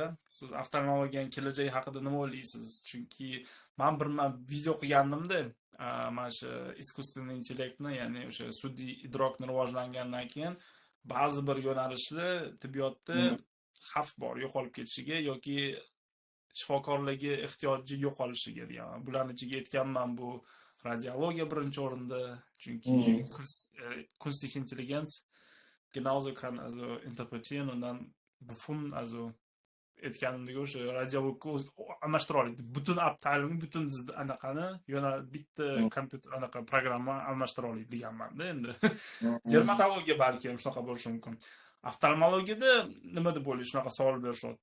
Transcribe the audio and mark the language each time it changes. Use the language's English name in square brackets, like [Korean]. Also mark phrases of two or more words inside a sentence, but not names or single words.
[Uzbek] Siz oftalmologiyaning kelajagi haqida nima o'ylaysiz? Chunki men bir video qilgandim-da, mana shu [Russian] искусственный интеллектни, [Uzbek] ya'ni o'sha sun'iy idrokni rivojlangandan keyin ba'zi bir yo'nalishli tibbiyotda xavf bor, yo'qolib ketishiga yoki shifokorlarga ehtiyoji yo'qolishiga degan. Bularning ichiga aytganman, bu radiologiya birinchi o'rinda, chunki [German] künstliche Intelligenz genauso kann interpretieren und dann befunden, [Uzbek] aytganimdek o'sha radiologga almashtira oladi. Butun ta'limni, butun anaqani bitta kompyuter anaqa programma almashtira oladi deganman-da endi. Dermatologiya balki shunaqa bo'lishi mumkin. Oftalmologiyada nima deb o'ylaysiz? Shunaqa savol berishyapti.